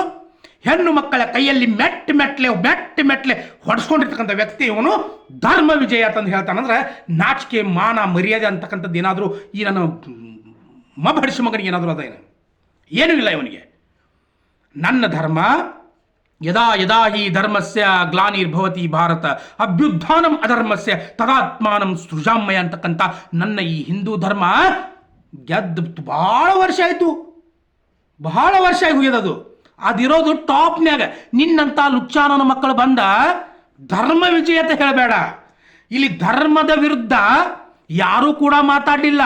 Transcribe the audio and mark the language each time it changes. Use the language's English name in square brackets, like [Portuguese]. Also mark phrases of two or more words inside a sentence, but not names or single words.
[Kannada] ಹೆಣ್ಣು ಮಕ್ಕಳ ಕೈಯಲ್ಲಿ ಮೆಟ್ಲೆ ಹೊಡೆಸ್ಕೊಂಡಿರ್ತಕ್ಕಂಥ ವ್ಯಕ್ತಿ ಇವನು. ಧರ್ಮ ವಿಜಯ ಅಂತಂದು ಹೇಳ್ತಾನಂದ್ರೆ ನಾಚಿಕೆ ಮಾನ ಮರ್ಯಾದೆ ಅಂತಕ್ಕಂಥದ್ದು ಏನಾದರೂ ಈ ನನ್ನ ಮಬ್ಬಡಿಸಿ ಮಗನಿಗೆ ಏನಾದರೂ ಅದೇನು? ಏನೂ ಇಲ್ಲ ಇವನಿಗೆ. ನನ್ನ ಧರ್ಮ [Sanskrit] ಯದಾ ಯದಾ ಹಿ ಧರ್ಮಸ್ಯ ಗ್ಲಾನಿರ್ಭವತಿ ಭಾರತ ಅಭ್ಯುತ್ಥಾನಂ ಅಧರ್ಮಸ್ಯ ತದಾತ್ಮಾನಂ ಸೃಜಾಮಯ [Kannada] ಅಂತಕ್ಕಂಥ ನನ್ನ ಈ ಹಿಂದೂ ಧರ್ಮ ಗೆದ್ದು ಬಹಳ ವರ್ಷ ಆಯಿತು, ಬಹಳ ವರ್ಷ ಆಗಿ ಹೋಗ್ಯದದು. ಅದಿರೋದು ಟಾಪ್ನ್ಯಾಗ. ನಿನ್ನಂಥ ಲುಚ್ಚಾನನ ಮಕ್ಕಳು ಬಂದ ಧರ್ಮ ವಿಜಯ ಅಂತ ಹೇಳಬೇಡ. ಇಲ್ಲಿ ಧರ್ಮದ ವಿರುದ್ಧ ಯಾರೂ ಕೂಡ ಮಾತಾಡಲಿಲ್ಲ.